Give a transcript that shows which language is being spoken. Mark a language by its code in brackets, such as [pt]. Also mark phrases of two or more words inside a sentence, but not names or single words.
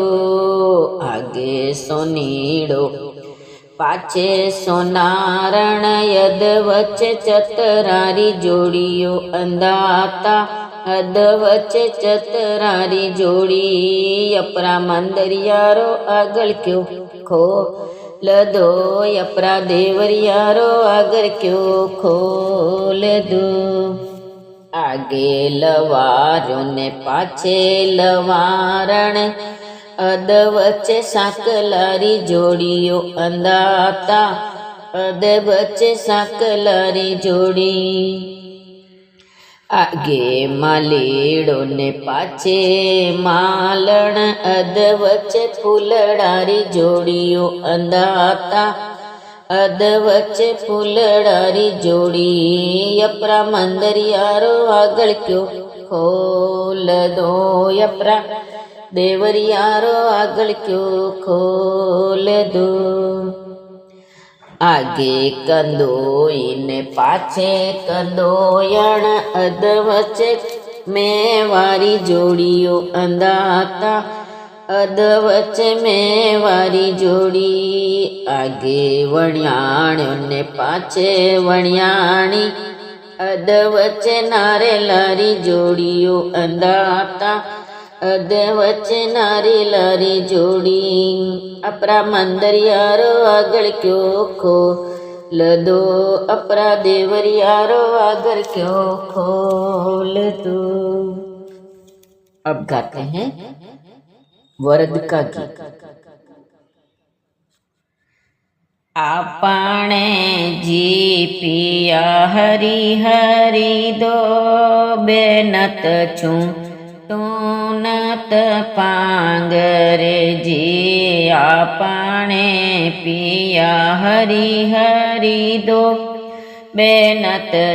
[mwr] आगे सोनीड़ो पाछे सोनारण, यद वच्चे चतरारी जोड़ियो अंदाता, अद वच्चे चतरारी जोड़ी, अपरा मंदरियारो आगल क्यों खोल दो, अपरा देवरियारो आगर क्यों खोल दो। आगे लवारो ने पाछे लवारण, अद वच्चे साकलारी जोड़ियो अंदाता, अद वच्चे साकलारी जोड़ी। आगे मालेड़ो ने पाछे मालण, अद वच्चे फूलड़ारी जोड़ियो अंदाता, अद वच्चे फूलड़ारी जोड़ी, अपरा मंदरियारो आगल क्यों खोल दो, अपरा देवरियारो आगल क्यों खोल दो। आगे कंदोई ने पाछे कंदोयण, अद वच्चे मेवारी जोड़ियो अंदाता, अद वच्चे मेवारी जोड़ी। आगे वणियाणो ने पाछे वणियाणी, अद वच्चे नारेलारी जोड़ियो अंदाता, अद वच्चे नारेलारी जोड़ी, अपरा मंदरियारो आगल क्यों खोल दो, अपरा देवरियारो आगर क्यों खोल दो। [hi] अब गाते हैं वरद का गीत। [mwr] आपने जी पिया हरी हरी दो, बेनत छू तूनत पांगरे जी, आपने पिया हरी हरी दो, बेनत